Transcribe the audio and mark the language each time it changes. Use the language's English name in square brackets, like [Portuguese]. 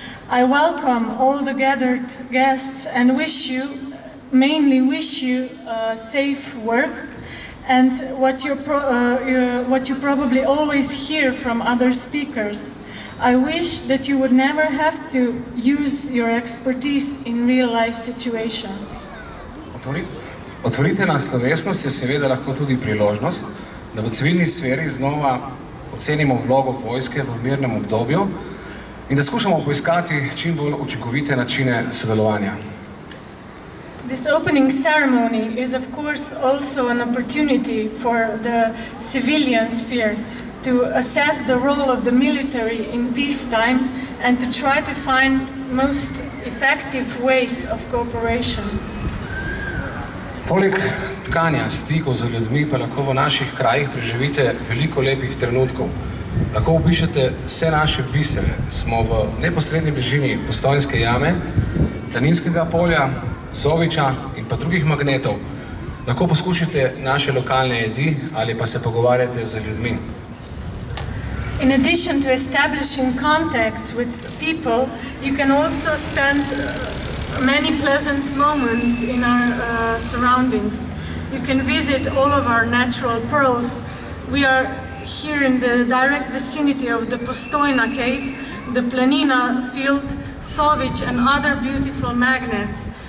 [English] I welcome all the gathered guests and mainly wish you safe work and what you probably always hear from other speakers. I wish that you would never have to use your expertise in real-life situations. [Slovenian] Otvoritvena slovesnost je seveda lahko tudi priložnost, da v civilni sferi znova ocenimo vlogo vojske v mirnem obdobju in da skušamo poiskati čim bolj učinkovite načine sodelovanja. [English] This opening ceremony is of course also an opportunity for the civilian sphere to assess the role of the military in peacetime and to try to find most effective ways of cooperation. [Slovenian] Poleg tkanja stikov z ljudmi pa lahko v naših krajih preživite veliko lepih trenutkov. Lahko obišete vse naše bisere. Smo v neposredni bližini Postojnske jame, Planinskega polja, Soviča in pa drugih magnetov. Lahko poskušate naše lokalne jedi ali pa se pogovarjate z ljudmi. [English] In addition to establishing contacts with people, you can also spend many pleasant moments in our surroundings. You can visit all of our natural pearls. We are here in the direct vicinity of the Postojna cave, the Planina field, Sovič and other beautiful magnets.